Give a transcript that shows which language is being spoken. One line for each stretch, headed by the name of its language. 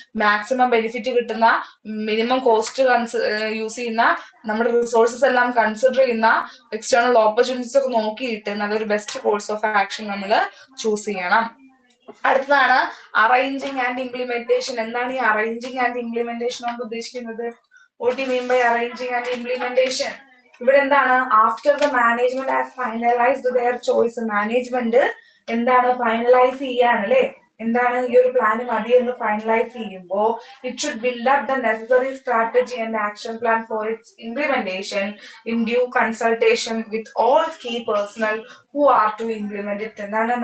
Malayalam: Maximum benefit കിട്ടുന്ന, minimum cost use ചെയ്യുന്ന, നമ്മുടെ റിസോഴ്സസ് എല്ലാം കൺസിഡർ ചെയ്യുന്ന, എക്സ്റ്റേണൽ ഓപ്പർച്യൂണിറ്റീസ് ഒക്കെ നോക്കിയിട്ട് നല്ലൊരു ബെസ്റ്റ് കോഴ്സ് ഓഫ് ആക്ഷൻ നമ്മൾ ചൂസ് ചെയ്യണം. അടുത്തതാണ് അറേഞ്ചിങ് ആൻഡ് ഇംപ്ലിമെന്റേഷൻ. എന്താണ് ഈ അറേഞ്ചിങ് ആൻഡ് ഇംപ്ലിമെന്റേഷൻ കൊണ്ട് ഉദ്ദേശിക്കുന്നത്?
English: What do you mean by arranging and implementation?
Malayalam: ഇവിടെ എന്താണ്?
English: After the management has finalised their choice.
Malayalam: Management എന്താണ്? ഫൈനലൈസ് ചെയ്യാണ് അല്ലെ? എന്താണ്? ഈ ഒരു പ്ലാൻ മതി എന്ന് ഫൈനലൈസ് ചെയ്യുമ്പോൾ
English: It should build up the necessary strategy and action plan for its implementation in due consultation with all key personnel who are to implement it.
Malayalam: എന്താണ്?